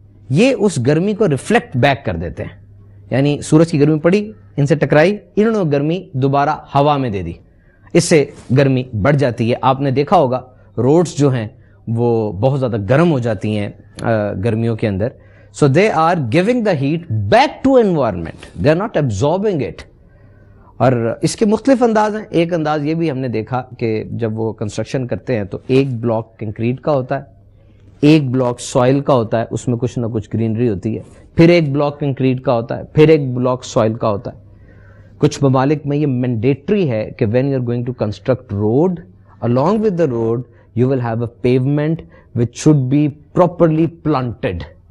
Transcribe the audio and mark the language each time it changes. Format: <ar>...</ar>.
<ur>یہ اس گرمی کو ریفلیکٹ بیک کر دیتے ہیں. یعنی سورج کی گرمی پڑی, ان سے ٹکرائی, انہوں نے گرمی دوبارہ ہوا میں دے دی, اس سے گرمی بڑھ جاتی ہے. آپ نے دیکھا ہوگا روڈز جو ہیں وہ بہت زیادہ گرم ہو جاتی ہیں گرمیوں کے اندر.</ur> <en>So they are giving the heat back to environment, they are not absorbing it.</en> <ur>اور اس کے مختلف انداز ہیں. ایک انداز یہ بھی ہم نے دیکھا کہ جب وہ کنسٹرکشن کرتے ہیں تو ایک بلاک کنکریٹ کا ہوتا ہے, ایک بلاک سوائل کا ہوتا ہے, اس میں کچھ نہ کچھ گرینری ہوتی ہے, پھر ایک بلاک کنکریٹ کا ہوتا ہے, پھر ایک بلاک سوائل کا ہوتا ہے. کچھ ممالک میں یہ مینڈیٹری ہے کہ</ur> <en>When you are going to construct road, along with the road you will have a pavement which should be properly planted.</en>